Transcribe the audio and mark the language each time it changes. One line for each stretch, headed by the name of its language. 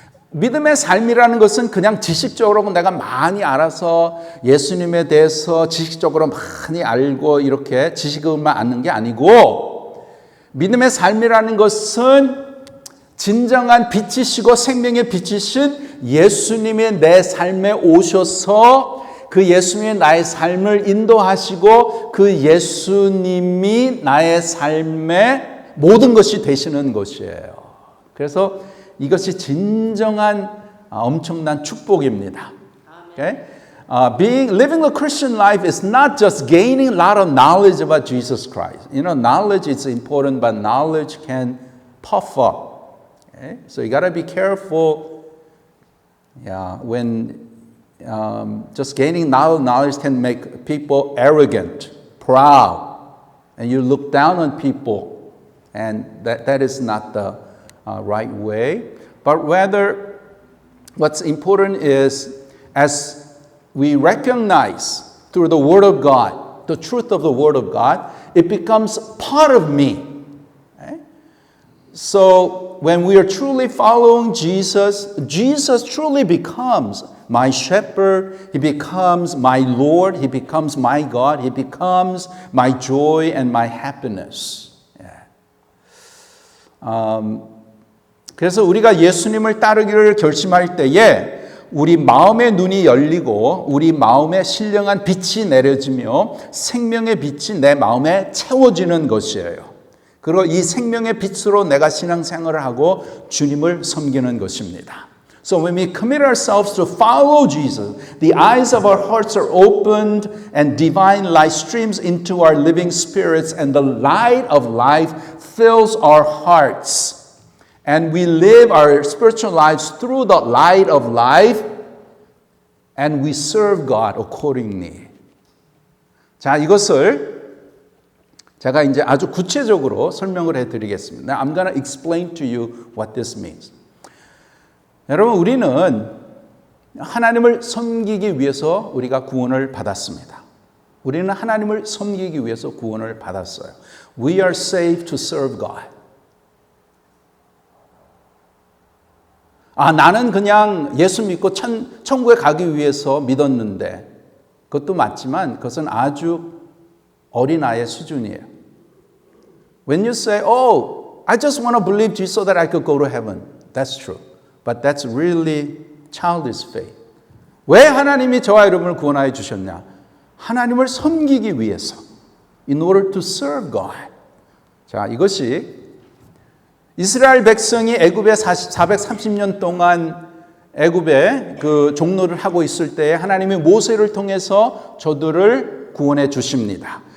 Korean: 믿음의 삶이라는 것은 그냥 지식적으로 내가 많이 알아서 예수님에 대해서 지식적으로 많이 알고 이렇게 지식을만 아는 게 아니고, 믿음의 삶이라는 것은 진정한 빛이시고 생명의 빛이신 예수님이 내 삶에 오셔서 그 예수님이 나의 삶을 인도하시고 그 예수님이 나의 삶의 모든 것이 되시는 것이에요. 그래서 이것이 진정한 엄청난 축복입니다.
English: Okay? Living the Christian life is not just gaining a lot of knowledge about Jesus Christ. You know, knowledge is important, but knowledge can puff up. Okay? So you got to be careful. When just gaining knowledge can make people arrogant, proud, and you look down on people, and that is not the right way. But rather, what's important is as we recognize through the Word of God, the truth of the Word of God, it becomes part of me. Okay? So when we are truly following Jesus, Jesus truly becomes my shepherd, He becomes my Lord, He becomes my God, He becomes my joy and my happiness.
Korean: 그래서 우리가 예수님을 따르기를 결심할 때에 우리 마음의 눈이 열리고 우리 마음에 신령한 빛이 내려지며 생명의 빛이 내 마음에 채워지는 것이에요. 그리고 이 생명의 빛으로 내가 신앙생활을 하고 주님을 섬기는 것입니다.
English: So when we commit ourselves to follow Jesus, the eyes of our hearts are opened and divine light streams into our living spirits and the light of life fills our hearts. And we live our spiritual lives through the light of life and we serve God accordingly.
Korean: 자, 이것을 제가 이제 아주 구체적으로 설명을 해드리겠습니다.
English: I'm going to explain to you what this means.
Korean: 여러분, 우리는 하나님을 섬기기 위해서 우리가 구원을 받았습니다. 우리는 하나님을 섬기기 위해서 구원을 받았어요.
English: We are saved to serve God.
Korean: 나는 그냥 예수 믿고 천국에 가기 위해서 믿었는데, 그것도 맞지만 그것은 아주 어린아이의 수준이에요.
English: When you say, I just want to believe Jesus so that I could go to heaven. That's true. But that's really childish faith.
Korean: 왜 하나님이 저와 여러분을 구원하여 주셨냐? 하나님을 섬기기 위해서.
English: In order to serve God.
Korean: 자, 이것이 이스라엘 백성이 애굽에 430년 동안 애굽에 그 종노를 하고 있을 때에 하나님이 모세를 통해서 저들을 구원해 주십니다.